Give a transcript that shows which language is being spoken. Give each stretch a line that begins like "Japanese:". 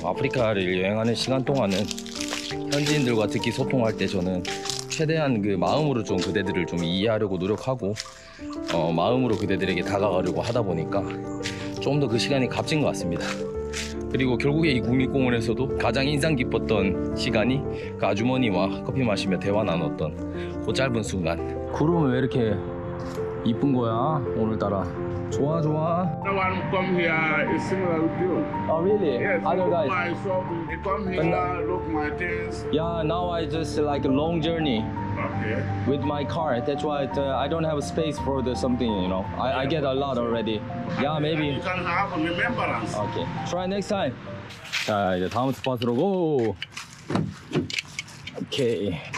Korean: 아프리카를 여행하는 시간 동안은 현지인들과 특히 소통할 때 저는 최대한 그 마음으로 좀 그대들을 좀 이해하려고 노력하고 마음으로 그대들에게 다가가려고 하다 보니까 좀 더 그 시간이 값진 것 같습니다. 그리고 결국에 이 국립공원에서도 가장 인상 깊었던 시간이 그 아주머니와 커피 마시며 대화 나눴던 그 짧은 순간. 구름은 왜 이렇게 이쁜 거야 오늘따라? 좋아 좋아.
English: No one come here is similar with you. Oh really? Yes, Other look guys? my shop, they come here, look my things. Yeah, now I just like a long journey Okay. with my car. That's why I don't have a space for the something, you know. I get a lot already. Yeah, maybe. You can have a remembrance. Okay. Try next time.
Korean: 자, 이제 다음 스팟으로 고. 오케이.